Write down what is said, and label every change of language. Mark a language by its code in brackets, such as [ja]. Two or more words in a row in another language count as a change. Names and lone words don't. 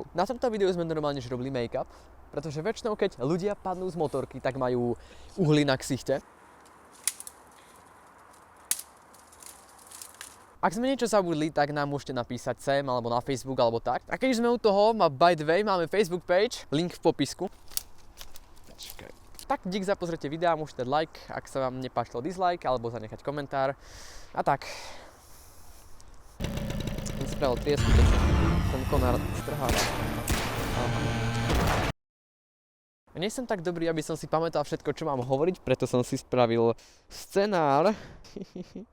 [sk] Na tomto videu sme normálne robili make-up, pretože väčšinou keď ľudia padnú z motorky, tak majú uhly na ksichte. Ak sme niečo zabudli, tak nám môžete napísať sem, alebo na Facebook, alebo tak. A keď sme u toho, [en] by the way, [sk] máme Facebook page, link v popisku. Tak dík za pozrite videa, môžete dať like, ak sa vám nepáčilo dislike, alebo zanechať komentár. A tak. Ten spravil triesku, ten konár strháva. Nie som tak dobrý, aby som si pamätal všetko, čo mám hovoriť, preto som si spravil scenár.